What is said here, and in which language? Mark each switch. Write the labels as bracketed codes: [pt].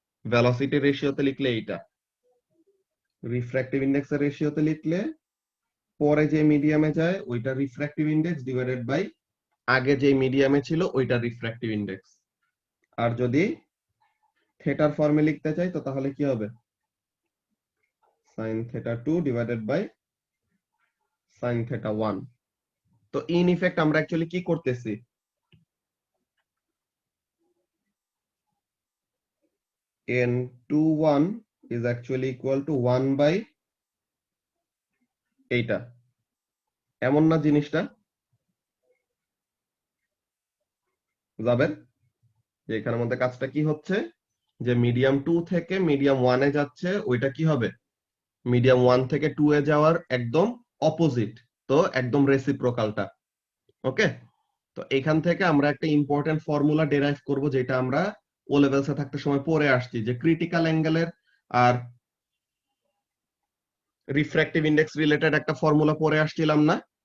[bn] Velocity রেশিওতে লিখলে এইটা, refractive ইন্ডেক্সের রেশিওতে লিখলে পরে যে মিডিয়ামে যায় ওইটা রিফ্র্যাক্টিভ ইন্ডেক্স ডিভাইডেড বাই আগে যে মিডিয়ামে ছিল ওইটা রিফ্র্যাক্টিভ ইন্ডেক্স। আর যদি থিটার ফর্মে লিখতে চাই, তো তাহলে কি হবে? [en] sin theta 2 [bn] divided by [en] sin theta 1। [bn] তো ইন ইফেক্ট আমরা অ্যাকচুয়ালি কি করতেছি? [en] n21 is actually equal to 1 by এইটা, [bn] এমন না জিনিসটা যাবেন? যে এখানের মধ্যে কাজটা কি হচ্ছে, যে মিডিয়াম 2 থেকে মিডিয়াম 1 এ যাচ্ছে, ওইটা কি হবে? মিডিয়াম 1 থেকে 2 এ যাওয়ার একদম অপোজিট, তো একদম রেসিপ্রোকালটা। ওকে, তো এখান থেকে আমরা একটা ইম্পর্টেন্ট ফর্মুলা ডেরাইভ করব, যেটা আমরা ও লেভেলসে থাকতে সময় পড়ে আসছি, যে ক্রিটিক্যাল অ্যাঙ্গেলের আর রিফ্র্যাক্টিভ ইন্ডেক্স রিলেটেড একটা ফর্মুলা পড়ে আসছিলাম না?